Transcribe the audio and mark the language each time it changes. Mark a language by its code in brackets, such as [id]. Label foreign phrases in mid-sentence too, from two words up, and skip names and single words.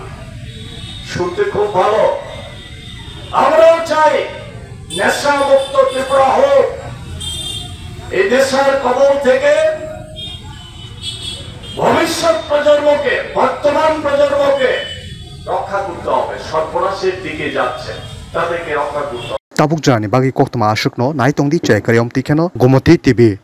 [bn] শুনতে খুব ভালো, আমরাও চাই নেশা মুক্ত ত্রিপুরা হোক। এই নেশার কবল থেকে ভবিষ্যৎ প্রজন্মকে, বর্তমান প্রজন্মকে রক্ষা করতে হবে। সর্বনাশের দিকে যাচ্ছে, তাদেরকে রক্ষা করতে হবে। [trp] tabuk jani bagi koktama asukno nai tongdi chai karyom tikeno Gomoti TV